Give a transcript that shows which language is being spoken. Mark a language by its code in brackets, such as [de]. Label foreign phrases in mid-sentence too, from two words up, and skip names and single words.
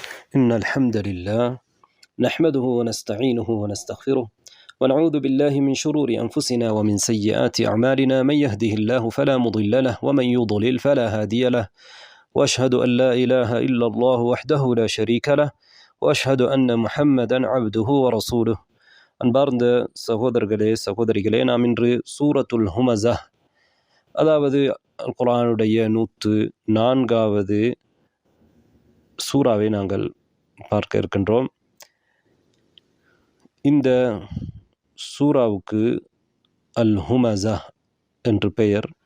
[ar] إن الحمد لله نحمده ونستعينه ونستغفره ونعوذ بالله من شرور أنفسنا ومن سيئات أعمالنا. من يهده الله فلا مضل له ومن يضلل فلا هادي له وأشهد أن لا إله إلا الله وحده لا شريك له وأشهد أن محمدا عبده ورسوله. [ta] அன்பார்ந்த சகோதரர்களே சகோதரிகளே, நாம் இன்று சூரத்துல் ஹுமஸா, அதாவது குர்ஆனுடைய 104வது சூறாவை நாங்கள் பார்க்க இருக்கின்றோம். இந்த சூறாவுக்கு அல் ஹுமஸா என்று பெயர்.